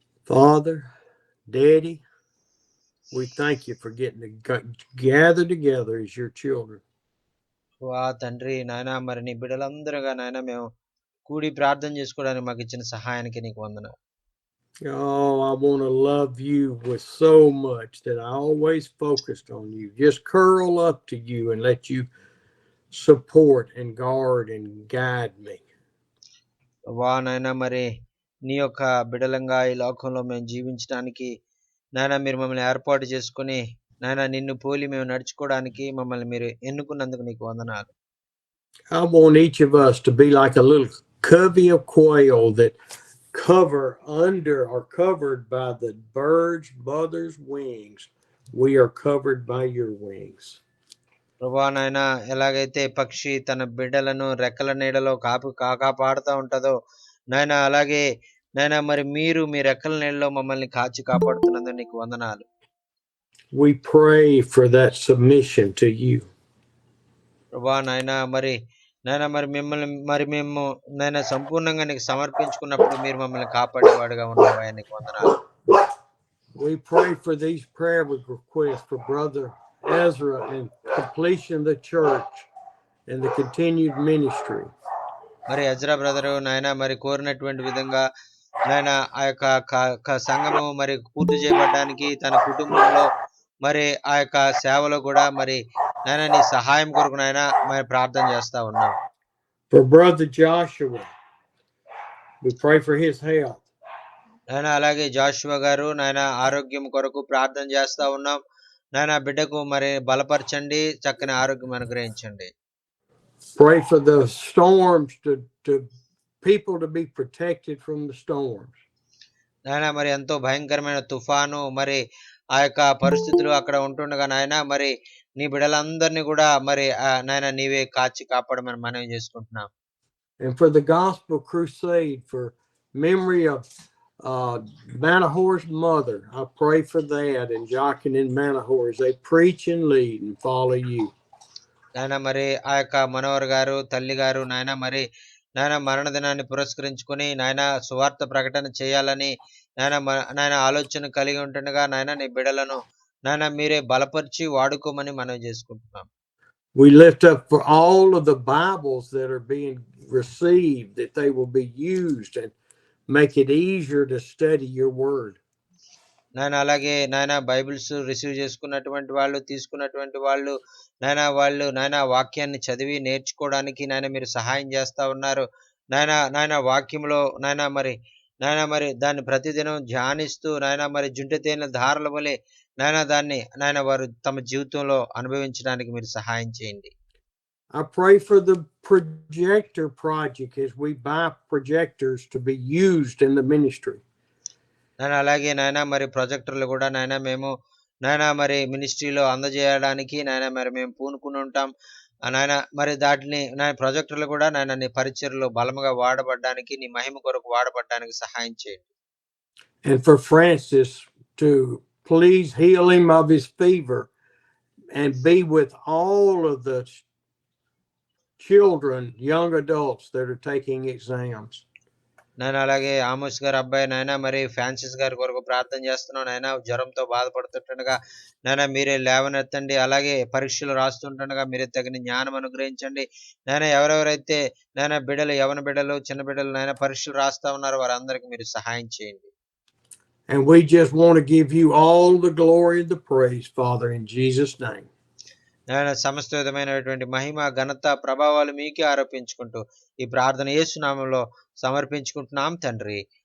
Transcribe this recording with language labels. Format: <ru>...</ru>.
<en>Father, Daddy, we thank you for getting to gather together as your children.</en> <te>వా తండ్రి నాయన మరి నీ బిడ్డలందరూగా నాయన మేము కూడి ప్రార్థన చేసుకోవడానికి మాకు ఇచ్చిన సహాయానికి నీకు వందనాలు.</te> <en>Oh, I want to love you with so much that I always focused on you. Just curl up to you and let you support and guard and guide me.</en> <te>వా నాయన మరి నీ యొక్క బిడలంగా ఈ లోకంలో మేము జీవించడానికి నాయన మీరు మమ్మల్ని ఏర్పాటు చేసుకుని నాయన నిన్ను పోలి మేము నడుచుకోవడానికి మమ్మల్ని మీరు ఎన్నుకున్నందుకు నీకు వందనాలు.</te> <en>I want each of us to be like a little covey of quail that are covered by the bird's mother's wings. We are covered by your wings.</en> <te>ప్రభా నాయన ఎలాగైతే పక్షి తన బిడ్డలను రెక్కల నీడలో కాపాడుతూ ఉంటుందో నాయన అలాగే నాయన మరి మీరు మీ రెక్కల నీడలో మమ్మల్ని కాచి కాపాడుతున్నందుకు నీకు వందనాలు.</te> <en>We pray for that submission to you.</en> <te>ప్రభా నాయన మరి మిమ్మల్ని మరి మేము నాయన సంపూర్ణంగా నీకు సమర్పించుకున్నప్పుడు మీరు మమ్మల్ని కాపాడేవాడుగా ఉన్నావా నీకు వందనాలు.</te> <en>We pray for these prayer requests for Brother Ezra and completion of the church and the continued ministry.</en> <te>మరి ఎజ్రా బ్రదరు నాయన మరి కోరినటువంటి విధంగా నాయన ఆ యొక్క సంఘము మరి పూర్తి చేయబడడానికి తన కుటుంబంలో మరి ఆ యొక్క సేవలో కూడా మరి నాయన నీ సహాయం కొరకు నాయన మరి ప్రార్థన చేస్తా ఉన్నాం.</te> <en>For Brother Joshua, we pray for his health.</en> <te>నాయన అలాగే జాషువా గారు నాయన ఆరోగ్యం కొరకు ప్రార్థన చేస్తా ఉన్నాం. నాయన బిడ్డకు మరి బలపరచండి, చక్కని ఆరోగ్యం అనుగ్రహించండి.</te> <en>Pray for the storms to people to be protected from the storms.</en> <te>నాయన మరి ఎంతో భయంకరమైన తుఫాను మరి ఆ యొక్క పరిస్థితులు అక్కడ ఉంటుండగా నాయన మరి నీ బిడ్డలందరినీ కూడా మరి నాయన నీవే కాచి కాపాడమని మనవి చేసుకుంటున్నాం.</te> <en>And for the gospel crusade for memory of Manahor's mother, I pray for that and Jochen and Manahor as they preach and lead and follow you.</en> <te>నాయన మరి ఆ యొక్క మనోహర్ గారు తల్లి గారు నాయన మరి నాయన మరణ దినాన్ని పురస్కరించుకొని నాయన సువార్త ప్రకటన చేయాలని నాయన ఆలోచన కలిగి ఉంటుండగా నాయన నీ బిడ్డలను నాయన మీరే బలపరిచి వాడుకోమని మనవి చేసుకుంటున్నాం.</te> <en>We lift up for all of the Bibles that are being received, that they will be used and make it easier to study your word.</en> <te>నాయన అలాగే నాయన బైబిల్స్ రిసీవ్ చేసుకున్నటువంటి వాళ్ళు తీసుకున్నటువంటి వాళ్ళు నాయన వాక్యాన్ని చదివి నేర్చుకోవడానికి నాయన మీరు సహాయం చేస్తా ఉన్నారు. నాయన వాక్యంలో నాయన మరి దాన్ని ప్రతిదినం ధ్యానిస్తూ నాయన మరి జుంటె తేనె ధారల వలె నాయన వారు తమ జీవితంలో అనుభవించడానికి మీరు సహాయం చేయండి.</te> <en>I pray for the projector project as we buy projectors to be used in the ministry.</en> <te>నాయన అలాగే నాయన మరి ప్రొజెక్టర్లు కూడా నాయన మేము నాయన మరి మినిస్ట్రీలో అందజేయడానికి నాయన మరి మేము పూనుకుని ఉంటాం. నాయన మరి దాటిని ప్రొజెక్టర్లు కూడా నాయన నీ పరిచర్లో బలముగా వాడబడడానికి నీ మహిమ కొరకు వాడబడడానికి సహాయం చేయండి.</te> <en>And for Francis to please heal him of his fever and be with all of the children, young adults that are taking exams.</en> <te>నాయన అలాగే ఆమోస్ గారు అబ్బాయి నాయన మరి ఫ్రాన్సిస్ గారి కొరకు ప్రార్థన చేస్తున్నాం. నాయన జ్వరంతో బాధపడుతుండగా నాయన మీరే లేవనెత్తండి. అలాగే పరీక్షలు రాస్తుండగా మీరే తగిన జ్ఞానం అనుగ్రహించండి. నాయన ఎవరెవరైతే నాయన బిడ్డలు యవన బిడ్డలు చిన్న బిడ్డలు నాయన పరీక్షలు రాస్తా ఉన్నారో వారందరికీ మీరు సహాయం చేయండి.</te> <en>And we just want to give you all the glory and the praise, Father, in Jesus' name.</en> <te>నాయన సమస్త విధమైనటువంటి మహిమ ఘనత ప్రభావాలు మీకే ఆరోపించుకుంటూ ఈ ప్రార్థన యేసు నామములో సమర్పించుకుంటున్నాం తండ్రి.</te>